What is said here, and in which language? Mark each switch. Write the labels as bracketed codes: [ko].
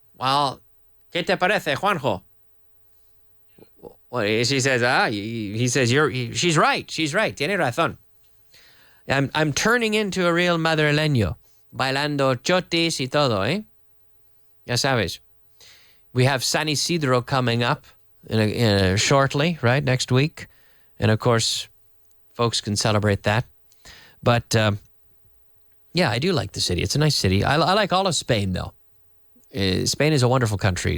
[es] Well, ¿qué te parece, Juanjo? [en] Well, she says, he says, she's right. She's right. [es] Tiene razón. [en] I'm turning into a real madrileño. [es] Bailando chotis y todo, ¿eh? Ya sabes. [en] We have San Isidro coming up shortly, right? Next week. And of course, folks can celebrate that. But yeah, I do like the city. It's a nice city. I like all of Spain, though. Spain is a wonderful country.